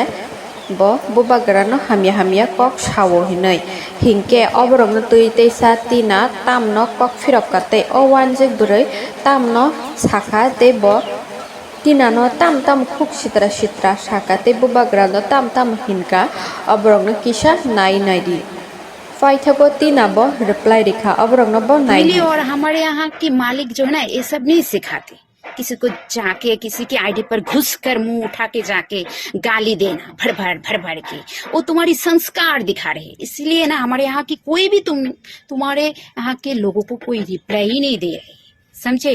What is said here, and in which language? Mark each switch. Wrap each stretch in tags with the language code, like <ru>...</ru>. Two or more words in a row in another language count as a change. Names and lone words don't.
<trp>bo bubagra no hamya kok sawo hinai hingke oborong no tui teisa tina tam no kok firok kate o wanje buroi tam no sakha te bo tina no tam khuk sitra sakha te bubagra no tam hinka oborong no kisa nai di फाइथको tina bo reply दिखा oborong no bo nai</trp> <hi>मिली। और हमारे यहाँ की मालिक जो है ना, ये सब नहीं सिखाते। किसी को जाके किसी के आईडी पर घुस कर मुंह उठा के जाके गाली देना भर भर के, वो तुम्हारी संस्कार दिखा रहे। इसलिए ना हमारे यहाँ की कोई भी तुम्हारे यहाँ के लोगों को कोई रिप्लाई ही नहीं दे रहे, समझे?</hi>